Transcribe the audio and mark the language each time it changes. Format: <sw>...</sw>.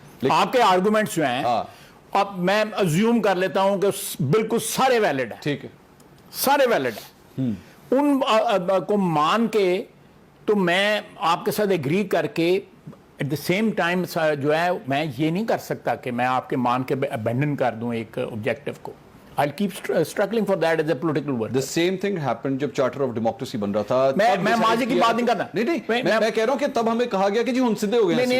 <ur>آپ کے آرگومنٹس جو ہیں اب میں ازیوم کر لیتا ہوں کہ بالکل سارے ویلڈ ہیں. ٹھیک ہے, سارے ویلڈ ہیں. ان کو مان کے تو میں آپ کے ساتھ ایگری کر کے ایٹ دا سیم ٹائم جو ہے میں یہ نہیں کر سکتا کہ میں آپ کے مان کے ابینڈن کر دوں ایک آبجیکٹو کو.</ur> <en>I'll keep struggling for that as a political worker.</en> <ur>The same thing happened جب چارٹر آف ڈیموکریسی بن رہا تھا. میں ماضی کی بات نہیں کرنا. نہیں میں کہہ رہا ہوں کہ تب ہمیں کہا گیا کہ جی ہن سیدھے ہو گئے ہیں.</ur>